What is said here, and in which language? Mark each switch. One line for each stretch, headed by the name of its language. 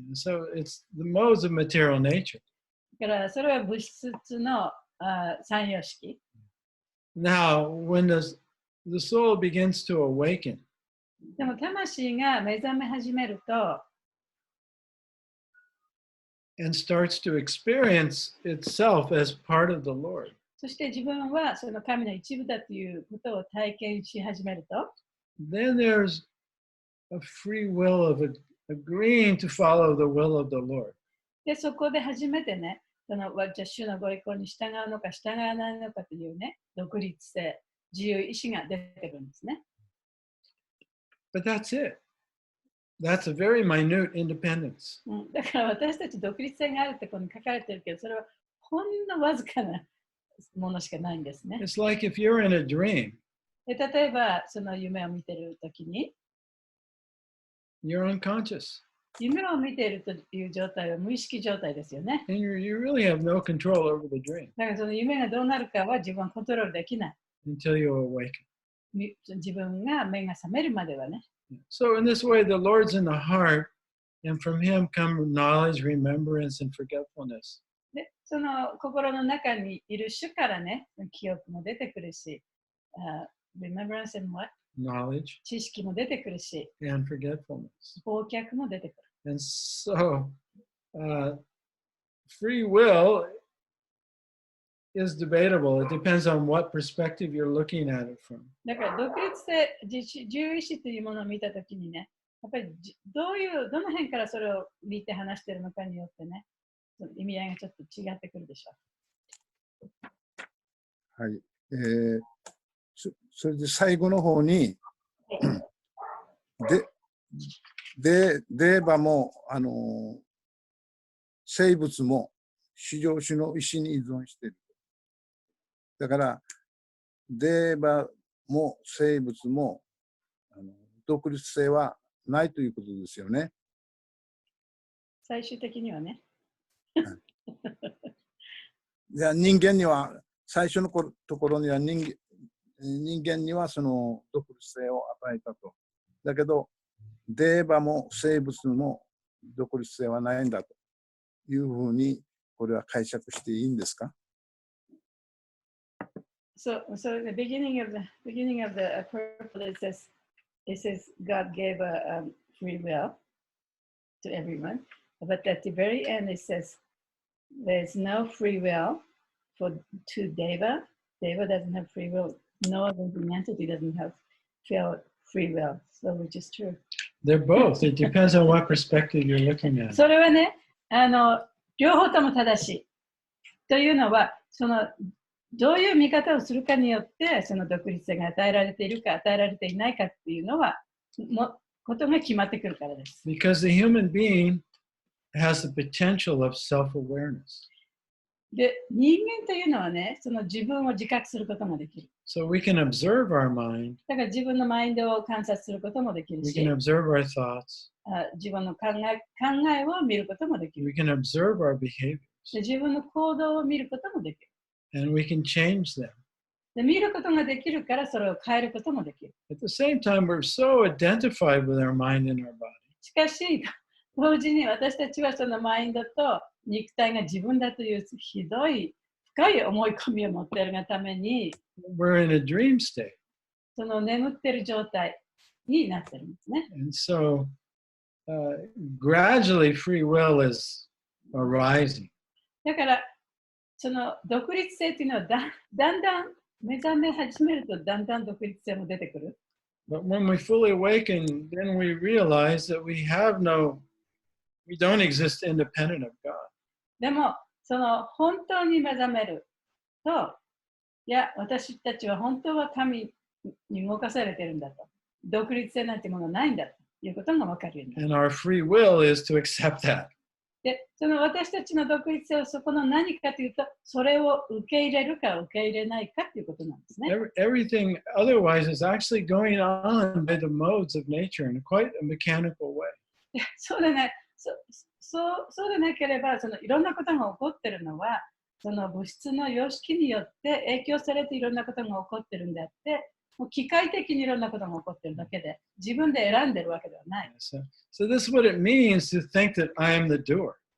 English: So it's the modes of material nature.
Japanese: だからそれは物質の三様式。
English: Now, when the soul begins to awaken,
Japanese: でも魂が目覚め始めると、
English: and starts to experience itself as part of the Lord,
Japanese: そして自分はその神の一部だということを体験し始めると、
English: then there's a free will of agreeing to follow the will of the Lord.
Japanese: でそこで初めてね、じゃあ主のご意向に従うのか従わないのかというね、独立性、自由意志が出てくるんですね。
English: But that's it. That's a very minute independence.
Japanese: だから私たち独立性があるってここに書かれてるけど、それはほんのわずかなものしかないんですね。
English: It's like if you're in a dream,
Japanese: で例えばその夢を見ているときに、
English: you're unconscious.
Japanese: 夢を見ているという状態は無意識状態ですよね。
English: And you really have no control over the dream
Japanese: だからその夢がどうなるかは自分はコントロールできない。
English: until you awaken.
Japanese: 自分が目が覚めるまではね。
English: So in this way, the Lord's in the heart, and from him come knowledge, remembrance, and forgetfulness.
Japanese: で、その心の中にいる主からね、記憶も出てくるし、
English: remembrance and what? Knowledge
Japanese: 知識も出てくるし、
English: and forgetfulness.
Japanese: 忘却も出てくる。
English: And so, free will is debatable. It depends on what perspective you're looking at it from.
Japanese: だから独立性、自由意志というものを見たときにね、やっぱりどの辺からそれを見て話しているのかによってね、その意味合いがちょっと違ってくるでしょはい。それで最後の方に、デーバも、生物も至上主の意志に依存している。だから、デーバも生物も独立性はないということですよね。最終的にはね。じゃあ人間には、最初のところには人間にはその独立性を与えたと。だけど、デーバも生物も独立性はないんだというふうに、これは解釈していいんですか？
English: So the beginning of the purpose it says God gave a free will to everyone, but at the very end it says there's no free will to Deva. Deva doesn't have free will. No living entity doesn't have free will. So which is true. They're both. It depends on what perspective you're looking at.
Japanese: それはね、両方とも正しい。というのは、どういう見方をするかによって、その独立性が与えられているか与えられていないかっていうのは、ことが決まってくるからです。
English: Because the human being has the potential of self-awareness.
Japanese: で、人間というのはね、その自分を自覚することもできる。
English: So we can observe our mind.
Japanese: だから自分のマインドを観察することもできる
English: We
Japanese: し、
English: can observe our thoughts.
Japanese: 自分の考えを見ることもできる。
English: We can observe our behaviors.
Japanese: で自分の行動を見ることもできる。
English: And we can change them.
Japanese: で見ることができるからそれを変えることもできる。
English: At the same time, we're so identified with our mind and our body.
Japanese: しかし、同時に私たちはそのマインドと肉体が自分だというひどい深い思い込みを持っているがために、
English: We're in a dream state.
Japanese: その眠っている状態になっているんですね。
English: And so, gradually, free will is arising.
Japanese: だから、その独立性というのはだんだん目覚め始めるとだんだん独立性も出てくる。
English: But when we fully awaken, then we realize that we don't exist independent of God.
Japanese: でも、その本当に目覚めると、いや、私たちは本当は神に動かされてるんだと。独立性なんてものはないんだということが分かるようになる。
English: And our free will is to accept that.
Japanese: で、その私たちの独立性はそこの何かというと、それを受け入れるか受け入れないかということなんですね。
English: Everything otherwise is actually going on by the modes of nature in quite a mechanical way.
Japanese: そうでね、そうでなければ、そのいろんなことが起こってるのは、その物質の様式によって影響されていろんなことが起こってるんであって、もう機械的にいろんなことが起こってるだけで、自分で選んでるわけではない。
English: So this is what it means to think that I am the doer.